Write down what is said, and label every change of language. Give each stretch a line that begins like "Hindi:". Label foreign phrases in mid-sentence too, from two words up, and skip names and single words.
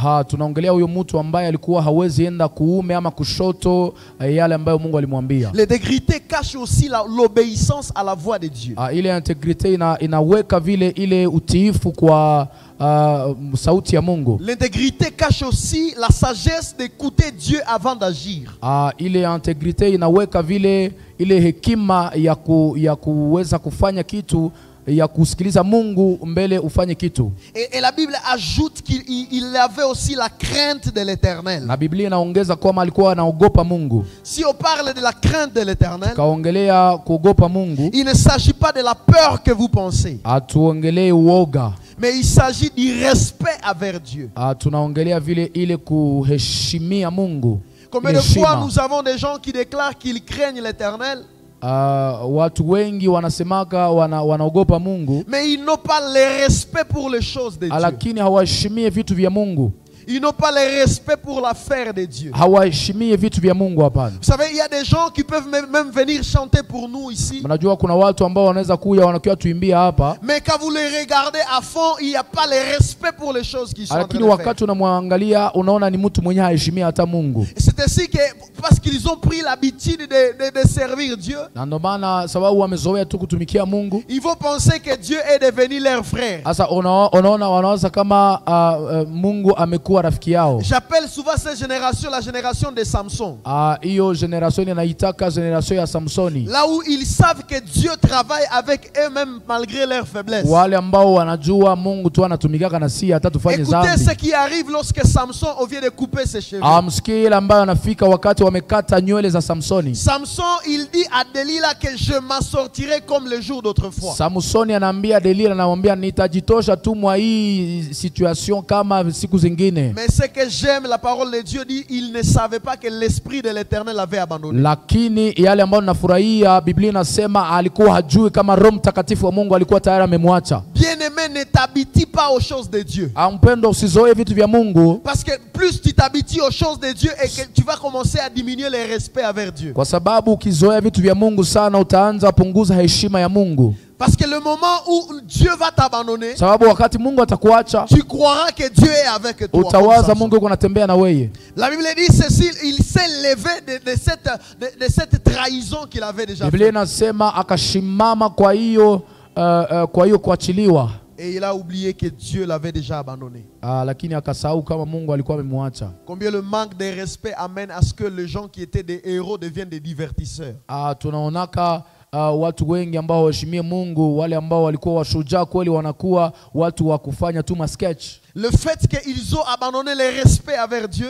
French: L'intégrité cache aussi l'obéissance à la voix de Dieu. L'intégrité cache aussi la sagesse d'écouter Dieu avant d'agir.
Swahili: Ile integritei inaweka vile ile hekima ya kuweza kufanya kitu ya kusikiliza Mungu mbele ufanye kitu.
French: Et la Bible ajoute qu'il avait aussi la crainte de l'Éternel.
Swahili: Na Biblia inaongeza kwamba alikuwa anaogopa Mungu.
French: Si on parle de la crainte de l'Éternel,
Swahili: Kaongelea kuogopa Mungu,
French: il ne s'agit pas de la peur que vous pensez,
Swahili: atuongelee uoga.
French: mais il s'agit du respect envers Dieu.
Swahili: Tunaongelea vile ile kuheshimia Mungu.
French: Combien de fois nous avons des gens qui déclarent qu'ils craignent l'Éternel,
Swahili: watu wengi wanasemaka wanaogopa Mungu,
French: mais ils n'ont pas le respect pour les choses de Dieu.
Swahili: lakini hawaheshimie vitu vya Mungu.
French: Ils n'ont pas le respect pour l'affaire de Dieu.
Swahili: Hawaheshimie vitu vya Mungu hapana.
French: Vous savez, il y a des gens qui peuvent même venir chanter pour nous ici.
Swahili: Mnajua kuna watu ambao wanaweza kuja wanakuwa tuimbia hapa,
French: Mais quand vous les regardez à fond, il n'y a pas le respect pour les choses qui sont en train
Swahili: lakini
French: de faire.
Swahili: wakati unamwangalia unaona ni mtu mwenye haheshimia hata Mungu.
French: C'est ainsi que, parce qu'ils ont pris l'habitude de servir Dieu,
Swahili: Na ndio maana sababu wamezoea tu kutumikia Mungu,
French: ils vont penser que Dieu est devenu leur frère.
Swahili: sasa unaona wanaanza kama Mungu amekuwa rafiki yao.
French: J'appelle souvent cette génération la génération de Samson.
Swahili: Hiyo generation inaitaka generation ya Samsoni.
French: Là où ils savent que Dieu travaille avec eux-mêmes malgré leur faiblesse.
Swahili: Wale ambao wanajua Mungu tu anatumikaka na si hata tufanye
French: Écoutez
Swahili: dhambi.
French: ce qui arrive lorsque Samson vient de couper ses cheveux.
Swahili: Msikie ile ambayo anafika wakati wamekata nywele za Samsoni.
French: Samson, il dit à Delilah que je m'en sortirai comme le jour d'autrefois.
Swahili: Samsoni anaambia Delila, anamwambia nitajitosha tu mwa hii situation kama siku zingine.
French: Mais ce que j'aime, la parole de Dieu dit, il ne savait pas que l'esprit de l'Éternel l'avait abandonné.
Swahili: Lakini yale ambayo nafurahia, Biblia inasema alikuwa hajui kama Roho Mtakatifu wa Mungu alikuwa tayari amemwacha.
French: Bien-aimé, ne t'habitue pas aux choses de Dieu.
Swahili: Mpendo, usizoe vitu vya Mungu,
French: Parce que plus tu t'habitues aux choses de Dieu et que tu vas commencer à diminuer le respect envers Dieu.
Swahili: kwa sababu ukizoea vitu vya Mungu sana utaanza punguza heshima ya Mungu.
French: Parce que le moment où Dieu va t'abandonner,
Swahili: Sababu wakati Mungu atakuacha,
French: tu croiras que Dieu est avec toi.
Swahili: utawaza Mungu yuko anatembea na wewe.
French: La Bible dit ceci, il s'est levé de cette trahison qu'il avait déjà
Swahili: Biblia
French: fait.
Swahili: inasema akashimama kwa hiyo kuachiliwa.
French: Et il a oublié que Dieu l'avait déjà abandonné.
Swahili: Lakini akasahau kama Mungu alikuwa amemwacha.
French: Combien le manque de respect amène à ce que les gens qui étaient des héros deviennent des divertisseurs.
Swahili: Tunaonaka watu wengi ambao hawaheshimie Mungu, wale ambao walikuwa washujaa kweli wanakuwa watu wa kufanya tu sketch.
French: Le fait qu'ils ont abandonné le respect envers Dieu,